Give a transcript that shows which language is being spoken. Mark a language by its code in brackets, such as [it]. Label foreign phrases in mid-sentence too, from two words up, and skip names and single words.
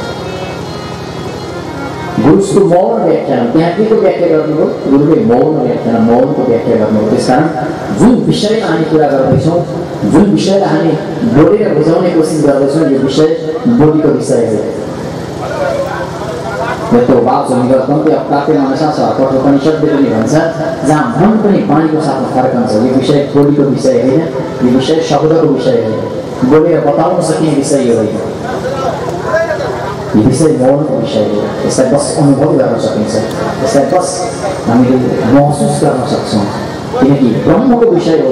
[ne] गुरुको मौन व्याख्यान, त्यहाँ के को व्याख्या गर्नुभयो? गुरुले मौन व्याख्यान, मौनको व्याख्या गर्नुभयो। त्यसकारण जुन विषयमा हामी कुरा गर्दैछौँ, जुन विषयलाई हामी बोलेर बुझाउने कोसिस गर्दैछौँ, यो विषय बोलीको विषय हो। [sa] यस्तो वाचो निगर्तन्ते अप्राप्य मनसा [ne] छ, कठोपनिषदले पनि भन्छ, जहाँ मन पनि वाणीको साथमा फर्कन्छ। यो विषय बोलीको विषय होइन, यो विषय शब्दको विषय होइन, बोलेर बताउन सकिने विषय हो होइन। यो विषय मौनको विषय हो। यसलाई बस अनुभव गर्न सकिन्छ, यसलाई बस हामीले महसुस गर्न सक्छौँ, किनकि ब्रह्मको विषय हो।